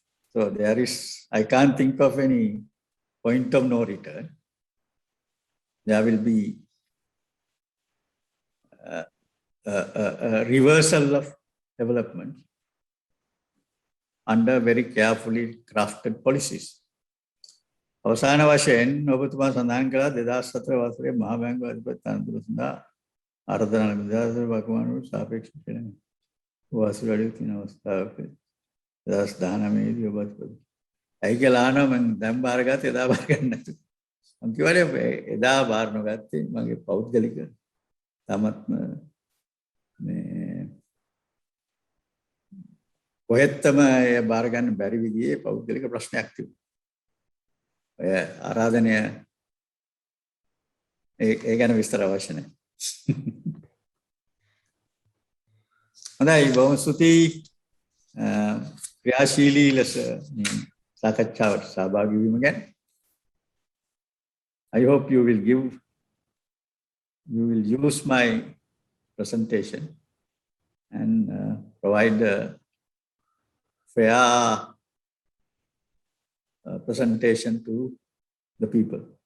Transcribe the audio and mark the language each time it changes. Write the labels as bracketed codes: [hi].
[en] So there is, I can't think of any point of no return. There will be reversal of development under very carefully crafted policies. [si] අවසාන වශයෙන් ඔබතුමා සඳහන් කළා 2004 වසරේ මහා බැංකුව අධිපති තනතුර සඳහා ආර්දනා විදාස වකවානුවට සාපේක්ෂ වෙන වාසි වැඩි තියෙන අවස්ථාවක 2019 දී ඔබ අධිපති. ඇයි කියලා අහනවා මම දැන් බාරගත්තේ එදා බාර ගන්න නැතුව. මම කිව්වනේ එදා බාර නොගත්තේ මගේ පෞද්ගලික තමත්ම මේ කොහෙත්තම බාර ගන්න බැරි විදිහේ පෞද්ගලික ප්‍රශ්නයක් තිබුණා. ඔය ආරාධනය ඒ ගැන විස්තර අවශ්‍ය නැහැ. හොඳයි බොහොම ස්තුතියි ක්‍රියාශීලී ලෙස සාකච්ඡාවට සහභාගී වීම ගැන. [en] I hope you will use my presentation and provide a fair presentation to the people.